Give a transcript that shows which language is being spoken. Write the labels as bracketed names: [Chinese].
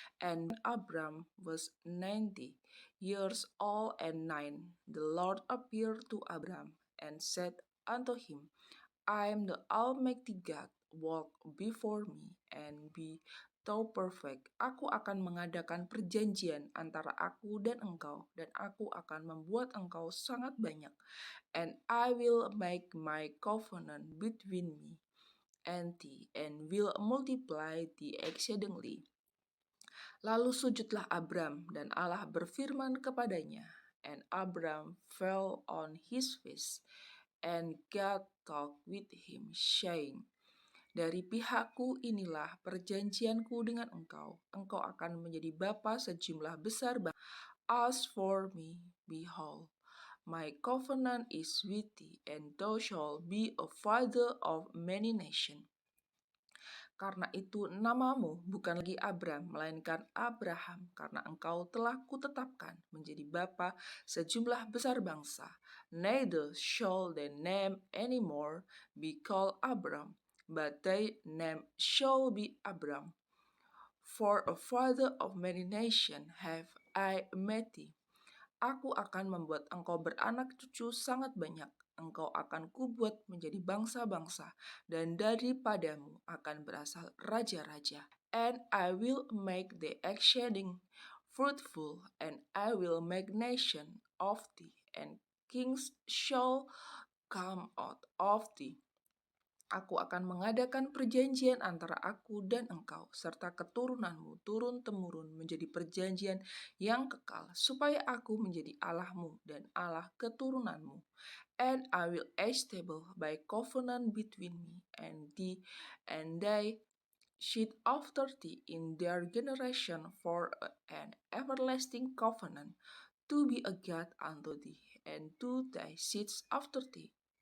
[English] And Abram was 90 years old and nine. The Lord appeared to Abram and said unto him, "I am the Almighty God, walk before me and be thou perfect." [Indonesian] Aku akan mengadakan perjanjian antara aku dan engkau, dan aku akan membuat engkau sangat banyak. [English] And I will make my covenant between me and thee, and will multiply thee exceedingly. [Indonesian] Lalu sujudlah Abram, dan Allah berfirman kepadanya, [English] and Abram fell on his face, and God talked with him, saying, [Indonesian] "Dari pihakku inilah perjanjianku dengan engkau. Engkau akan menjadi bapa sejumlah besar bangsa. [English] As for me, behold, my covenant is with thee, and thou shalt be a father of many nations." [Indonesian] Karena itu namamu bukan lagi Abram, melainkan Abraham, karena engkau telah kutetapkan menjadi bapa sejumlah besar bangsa. [English] Neither shall thy name anymore be called Abram, but thy name shall be Abram. For a father of many nations have I made thee. [Indonesian] Aku akan membuat engkau beranak cucu sangat banyak. Engkau akan kubuat menjadi bangsa-bangsa, dan daripadamu akan berasal raja-raja. [English] And I will make thee exceeding fruitful, and I will make nation of thee, and kings shall come out of thee. [Indonesian] Aku akan mengadakan perjanjian antara aku dan engkau, serta keturunanmu turun-temurun menjadi perjanjian yang kekal, supaya aku menjadi Allahmu dan Allah keturunanmu. [English] And I will establish my covenant between me and thee, and thy seed after thee in their generation for an everlasting covenant, to be a God unto thee, and to thy seeds after thee.